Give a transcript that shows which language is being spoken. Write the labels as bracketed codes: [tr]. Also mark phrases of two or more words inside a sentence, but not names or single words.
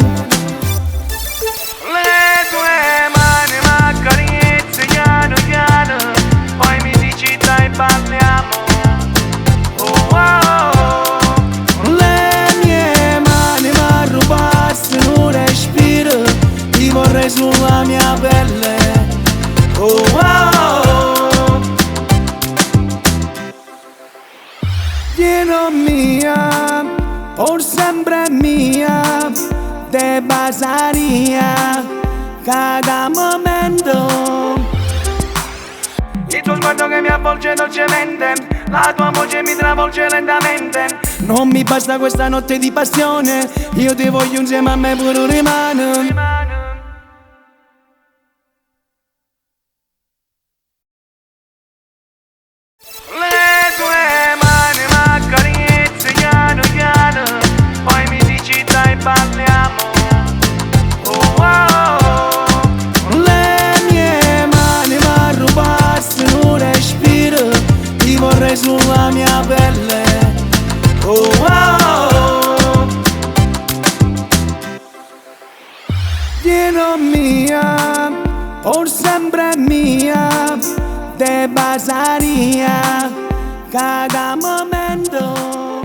[it] Le tue mani mi accarezzi piano piano, poi mi dici dai balliamo. Oh, oh, oh. Le mie mani mi arrubassero un respiro, ti vorrei sulla mia pelle. Oh, oh, oh. [es] Quiero mía, por siempre mía, te pasaría cada momento. [it] Il tuo sguardo che mi avvolge dolcemente, la tua voce mi travolge lentamente. Non mi basta questa notte di passione, io ti voglio insieme, a me pure rimane. Le tue mani mi accarezzi piano piano, poi mi dici dai balliamo. Oh, oh, oh. Le mie mani mi arrubassero un respiro, ti vorrei sulla mia pelle. Oh, oh, oh. [es] Quiero mía, por siempre mía, te pasaría cada momento.